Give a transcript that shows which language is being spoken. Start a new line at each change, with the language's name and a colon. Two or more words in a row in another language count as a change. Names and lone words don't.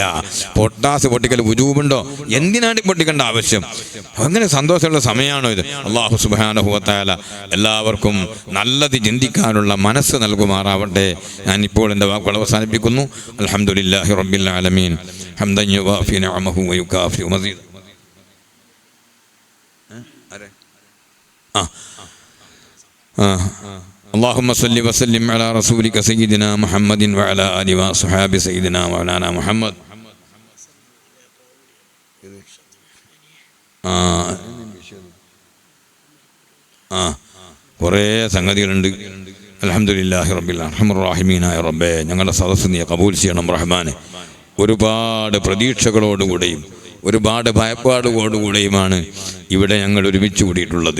Malayalam: പൊട്ടാസ് പൊട്ടിക്കൽ വുജൂബുണ്ടോ? എന്തിനാണ് പൊട്ടിക്കേണ്ട ആവശ്യം? അങ്ങനെ സന്തോഷമുള്ള സമയമാണോ ഇത്? അള്ളാഹു
Arabic: سبحانه وتعالى
Malayalam: എല്ലാവർക്കും നല്ലത് ചിന്തിക്കാനുള്ള മനസ്സ് നൽകുമാറാവട്ടെ. ഞാൻ ഇപ്പോൾ എൻ്റെ വാക്കുകൾ അവസാനിപ്പിക്കുന്നു.
Arabic: الحمد لله رب العالمين حمدا يوافي نعمه ويكافئ مزيده. اللهم صل وسلم على رسولك سيدنا محمد وعلى آله وصحبه سيدنا مولانا محمد.
Malayalam: കുറേ സംഗതികളുണ്ട്.
Arabic: الحمد لله رب أرحم الراحمين
Malayalam: റബ്ബേ, ഞങ്ങളുടെ സദസ്സ് നീ കബൂൽ ചെയ്യണം റഹ്മാനെ. ഒരുപാട് പ്രതീക്ഷകളോടുകൂടെയും ഒരുപാട് ഭയപ്പാടുകളോടുകൂടെയുമാണ് ഇവിടെ ഞങ്ങൾ ഒരുമിച്ച് കൂടിയിട്ടുള്ളത്.